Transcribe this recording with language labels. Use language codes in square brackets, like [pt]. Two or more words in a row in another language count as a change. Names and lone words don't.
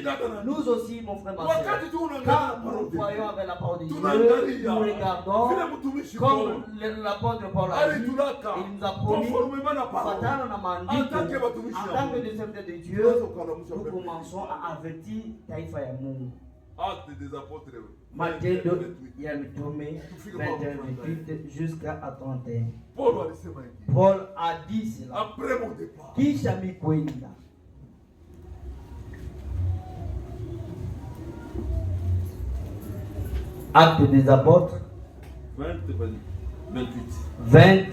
[fr] Nous aussi, mon frère, ma soeur, quand nous voyons avec la parole de Dieu, nous regardons comme l'apôtre Paul a dit, il nous a promis, Satan en a mandé, en tant que des serviteurs de Dieu, nous commençons à avertir [sw] taifa ya Mungu. [fr] Actes des apôtres. [sw] Matendo ya mitume 21:28 jusqu'à 31. [fr] Paul a dit cela. Après mon départ. [sw] Kisha mikwenda. [fr] Actes des apôtres 28.